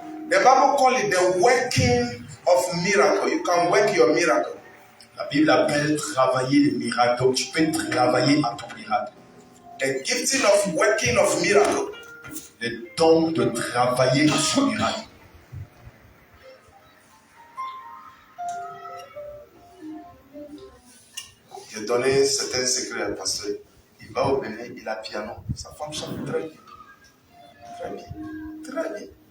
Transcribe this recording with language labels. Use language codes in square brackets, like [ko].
[en] The Bible call it the working of miracle. You can work your miracle. [fr] La Bible appelle travailler les miracles. Donc tu peux travailler à ton miracle. [en] The gifting of working of miracle. [fr] Le don de travailler son miracle. J'ai donné certains secrets à le pasteur. Il va au Bénin, il a piano. Sa femme chante très bien. Très bien. Très bien.